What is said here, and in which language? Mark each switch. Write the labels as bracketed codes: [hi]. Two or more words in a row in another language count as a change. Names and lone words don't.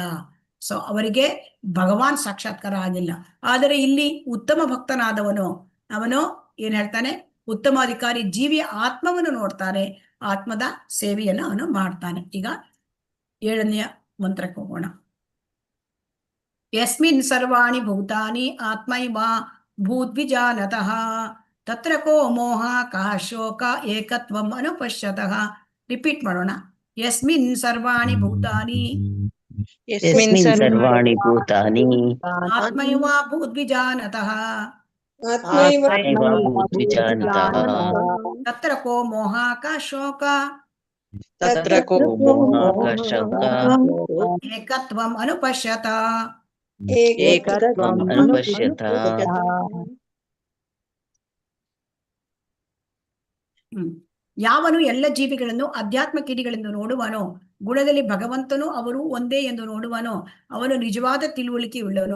[kn] ಸೊ ಅವರಿಗೆ ಭಗವಾನ್ ಸಾಕ್ಷಾತ್ಕಾರ ಆಗಿಲ್ಲ. ಆದರೆ ಇಲ್ಲಿ ಉತ್ತಮ ಭಕ್ತನಾದವನು ಅವನು ಏನ್ ಹೇಳ್ತಾನೆ, ಉತ್ತಮ ಅಧಿಕಾರಿ ಜೀವಿಯ ಆತ್ಮವನ್ನು ನೋಡ್ತಾನೆ, ಆತ್ಮದ ಸೇವೆಯನ್ನು ಅವನು ಮಾಡ್ತಾನೆ. ಈಗ 7ನೆಯ ಮಂತ್ರಕ್ಕೆ ಹೋಗೋಣ. [sa] ಯಸ್ಮಿನ್ ಸರ್ವಾಣಿ ಭೂತಾನಿ ಆತ್ಮೈವ ಭೂದ್ವಿಜಾನತಃ ತತ್ರ ಕೋ ಮೋಹ ಕಃ ಶೋಕ ಏಕತ್ವಂ ಅನುಪಶ್ಯತಃ. [kn] ರಿಪೀಟ್ ಮಾಡೋಣ. [sa] ಯಸ್ಮಿನ್ ಸರ್ವಾಣಿ ಭೂತಾನಿ ಯಸ್ಮಿನ್ ಸರ್ವಾಣಿ ಭೂತಾನಿ ಆತ್ಮೈವ ಭೂದ್ವಿಜಾನತಃ ಆತ್ಮೈವ ಭೂದ್ವಿಜಾನತಃ ತತ್ರ ಕೋ ಮೋಹ ಕಃ ಶೋಕ ತತ್ರ ಕೋ ಮೋಹ ಕಃ ಶೋಕ ಏಕತ್ವಂ ಅನುಪಶ್ಯತ. ಏಕತ್ವಂ ಅನುಪಶ್ಯತ. [kn] ಯಾವನು ಎಲ್ಲ ಜೀವಿಗಳನ್ನು ಅಧ್ಯಾತ್ಮ ಕಿಡಿಗಳೆಂದು ನೋಡುವನೋ, ಗುಣದಲ್ಲಿ ಭಗವಂತನು ಅವರು ಒಂದೇ ಎಂದು ನೋಡುವನೋ, ಅವನು ನಿಜವಾದ ತಿಳುವಳಿಕೆ ಉಳ್ಳವನು.